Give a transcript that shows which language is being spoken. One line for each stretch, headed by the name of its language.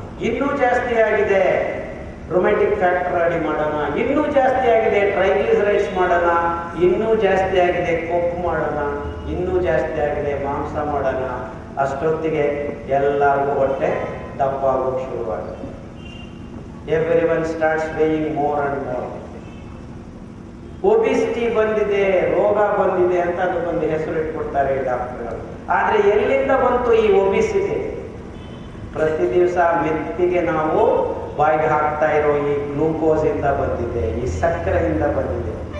Kannada: ಇನ್ನೂ ಜಾಸ್ತಿ ಆಗಿದೆ, ರೊಮ್ಯಾಟಿಕ್ ಫ್ಯಾಕ್ಟರ್ ರೆಡಿ ಮಾಡೋಣ. ಇನ್ನೂ ಜಾಸ್ತಿ ಆಗಿದೆ, ಟ್ರೈಗ್ಲಿಸರೈಡ್ಸ್ ಮಾಡೋಣ. ಇನ್ನೂ ಜಾಸ್ತಿ ಆಗಿದೆ, ಕೊಬ್ಬು ಮಾಡೋಣ. ಇನ್ನೂ ಜಾಸ್ತಿ ಆಗಿದೆ, ಮಾಂಸ ಮಾಡೋಣ. ಅಷ್ಟೊತ್ತಿಗೆ ಎಲ್ಲರಿಗೂ ಹೊಟ್ಟೆ ದಪ್ಪ ಆಗೋಕ್ಕೆ ಶುರುವಾಗುತ್ತೆ.
English: Everyone starts weighing more and more.
Kannada: Obesity ಬಂದಿದೆ, ರೋಗ ಬಂದಿದೆ ಅಂತ ಅದಕ್ಕೊಂದು ಹೆಸರು ಇಟ್ಕೊಡ್ತಾರೆ ಡಾಕ್ಟರ್ಗಳು. ಆದರೆ ಎಲ್ಲಿಂದ ಬಂತು ಈ ಒಬಿಸಿಟಿ? ಪ್ರತಿ ದಿವಸ ಮೆತ್ತಿಗೆ ನಾವು ಬಾಯಿಗೆ ಹಾಕ್ತಾ ಇರೋ ಈ ಗ್ಲೂಕೋಸ್ ಇಂದ ಬಂದಿದೆ, ಈ ಸಕ್ಕರೆಯಿಂದ ಬಂದಿದೆ.